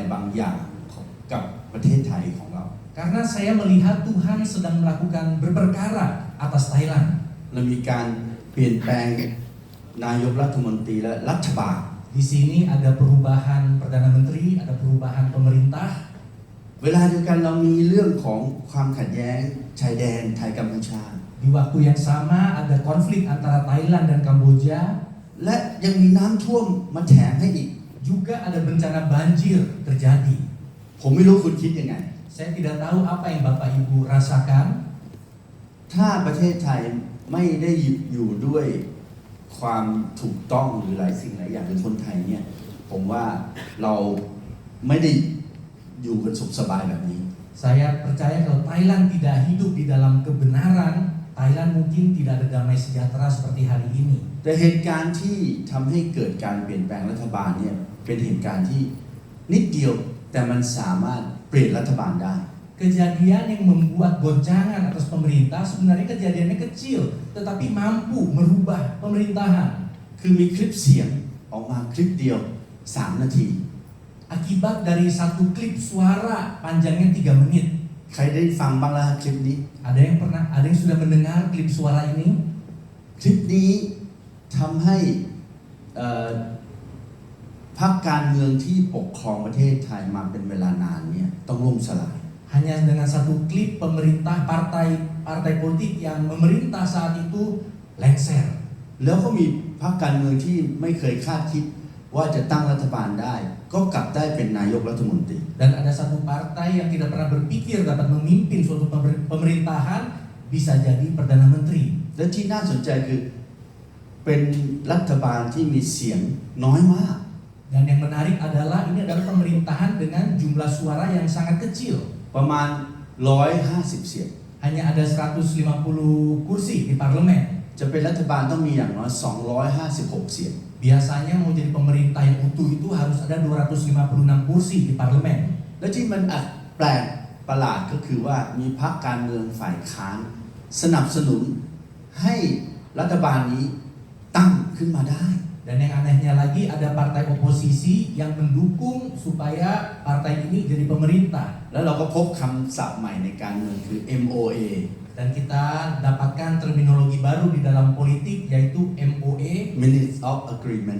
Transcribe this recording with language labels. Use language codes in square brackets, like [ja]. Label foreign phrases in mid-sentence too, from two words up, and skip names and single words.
[th] บางอย่างกับประเทศไทยของเรา [id] Karena saya melihat Tuhan sedang melakukan berperkara atas Thailand. [th] เรามีการเปลี่ยนแปลงนายกรัฐมนตรีและรัฐบาล [id] Di sini ada perubahan Perdana Menteri, ada perubahan pemerintah. [th] เวลาเดียวกันเรามีเรื่องของความขัดแย้งชายแดนไทยกัมพูชา [id] Di waktu yang sama ada konflik antara Thailand dan Kamboja. [th] และยังมีน้ำท่วมมาแถมให้อีก [id] Juga ada bencana banjir terjadi. [th] ผมไม่รู้คุณคิดยังไง [id] Saya tidak tahu apa yang Bapak Ibu rasakan. [th] ถ้าประเทศไทยไม่ได้อยู่ด้วยความถูกต้องหรือหลายสิ่งหลายอย่างในคนไทยเนี่ยผมว่าเราไม่ได้อยู่กันสุขสบายแบบนี้ [id] Saya percaya kalau Thailand tidak hidup di dalam kebenaran, Thailand mungkin tidak ada damai sejahtera seperti hari ini. [th] แต่เหตุการณ์ที่ทำให้เกิดการเปลี่ยนแปลงรัฐบาลเนี่ยเป็นเหตุการณ์ที่นิดเดียวแต่มันสามารถเปลี่ยนรัฐบาลได้ [id] Kejadian yang membuat goncangan atas pemerintah sebenarnya kejadiannya kecil, tetapi mampu merubah pemerintahan. [th] คือมีคลิปเสียงออกมาคลิปเดียว3 นาที [id] Akibat dari satu klip suara panjangnya 3 menit. [th] ใครได้ฟังบ้างล่ะคลิปนี้ [id] Ada yang sudah mendengar klip suara ini? [th] คลิปนี้ทำให้พรรคการเมืองที่ปกครองประเทศไทยมาเป็นเวลานานเนี่ยต้องล่มสลาย [id] Hanya dengan satu klip pemerintah partai politik yang memerintah saat itu lengser. [th] แล้วก็มีพรรคการเมืองที่ไม่เคยคาดคิดว่าจะตั้งรัฐบาลได้ก็กลับได้เป็นนายกรัฐมนตรี [id] Dan ada satu partai yang tidak pernah berpikir dapat memimpin suatu pemerintahan bisa jadi perdana menteri. [th] และที่น่าสนใจคือเป็นรัฐบาลที่มีเสียงน้อยมาก [id] Dan yang menarik adalah ini adalah pemerintahan dengan jumlah suara yang sangat kecil. [th] ประมาณ150เสียง [id] Hanya ada 150 kursi di parlemen. [th] จะเป็นรัฐบาลต้องมีอย่างน้อย256เสียง [id] Biasanya mau jadi pemerintah yang utuh itu harus ada 256 kursi di parlemen. [th] และที่มันแปลกประหลาดก็คือว่ามีพรรคการเมืองฝ่ายค้านสนับสนุนให้รัฐบาลนี้ตั้งขึ้นมาได้ [id] Dan yang anehnya lagi ada partai oposisi yang mendukung supaya partai ini jadi pemerintah. [th] แล้วเราก็พบคำศัพท์ใหม่ในการเมืองคือ MOA [id] Dan kita dapatkan terminologi baru di dalam politik yaitu MOA, [en] Minutes of Agreement